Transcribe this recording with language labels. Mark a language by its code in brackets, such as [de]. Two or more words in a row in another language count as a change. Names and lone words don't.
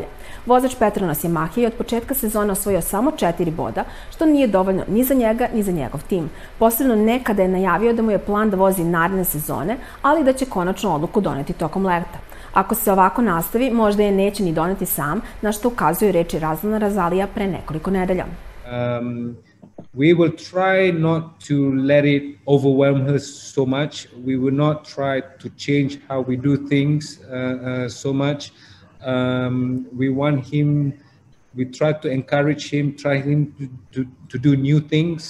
[sr] Vozač Petronas Yamahe je od početka sezone osvojio samo 4 boda, što nije dovoljno ni za njega, ni za njegov tim. Posebno ne kada je najavio da mu je plan da vozi naredne sezone, ali da će konačno odluku doneti tokom leta. Ako se ovako nastavi, možda je neće ni doneti sam, na što ukazuju reči Razlana Razalija pre nekoliko nedelja. [en] We will try not to let it overwhelm her so much. We will not try to change how we do things so much. We want him, we try to encourage him, try him to do new things.